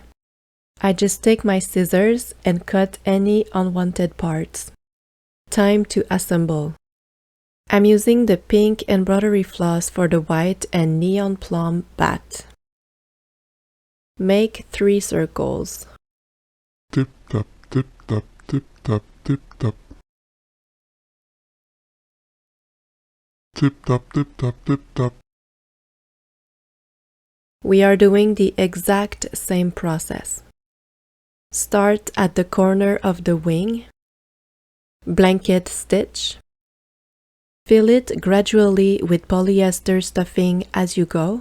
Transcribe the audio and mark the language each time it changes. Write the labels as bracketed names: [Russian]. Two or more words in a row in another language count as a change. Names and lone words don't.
[English] I just take my scissors and cut any unwanted parts. Time to assemble. I'm using the pink embroidery floss for the white and neon plum bat. Make 3 circles. Tip tap, tip tap, tip tap, tip tap. Tip tap, tip tap, tip tap. We are doing the exact same process. Start at the corner of the wing. Blanket stitch. Fill it gradually with polyester stuffing as you go.